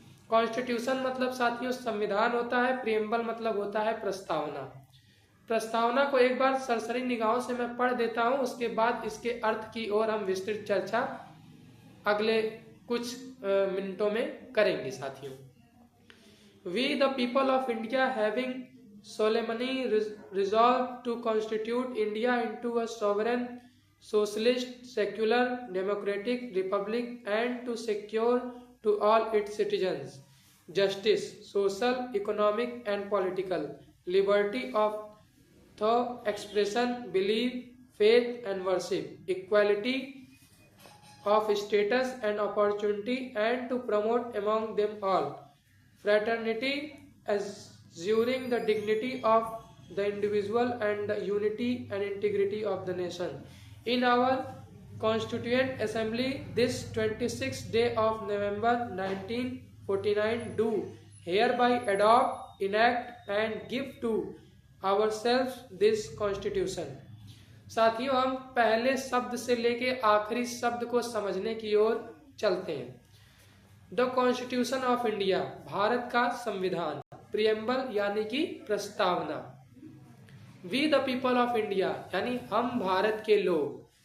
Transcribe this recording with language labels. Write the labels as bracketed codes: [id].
[hi] Constitution मतलब साथियों संविधान होता है, प्रियम्बल मतलब होता है प्रस्तावना। प्रस्तावना को एक बार सरसरी निगाहों से मैं पढ़ देता हूँ, उसके बाद इसके अर्थ की ओर हम विस्तृत चर्चा अगले कुछ मिनटों में करेंगे साथियों। [en] We the people of India having solemnly resolved to constitute India into a sovereign, socialist, secular, democratic republic and to secure to all its citizens justice, social, economic and political, liberty of thought, expression, belief, faith and worship, equality of status and opportunity and to promote among them all fraternity, assuring the dignity of the individual and the unity and integrity of the nation. In our Constituent Assembly this 26th day of November 1949 do hereby adopt, enact and give to ourselves this Constitution. [hi] साथियों, हम पहले शब्द से लेके आखिरी शब्द को समझने की ओर चलते हैं। [en] the constitution of India, [hi] Bharat का संविधान। प्रियम्बल यानी कि प्रस्तावना। [en] we the people of India [hi] यानी हम भारत के लोग।